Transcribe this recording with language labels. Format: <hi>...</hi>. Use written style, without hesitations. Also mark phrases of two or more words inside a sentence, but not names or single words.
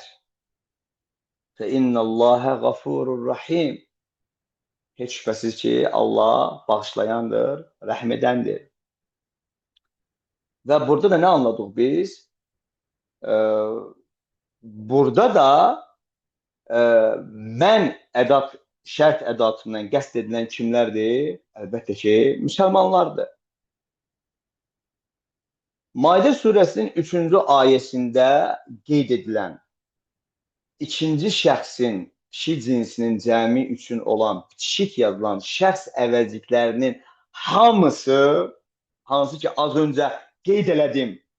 <ar>فإن الله غفور رحيم.</ar> <tr>Hiç şüphesiz ki Allah bağışlayandır, rahmedendir. Ve burada da ne anladık biz?</tr> <az>Burada da mən şərt ədatından qəsd edilən kimlərdir? Əlbəttə ki, Müslümanlardır. Maidə surəsinin 3-cü ayəsində qeyd edilən ikinci şəxsin kişi cinsinin cəmi üçün olan bitişik yazılan şəxs əvəzliklərinin hansı ki az öncə qeyd elədim.</az>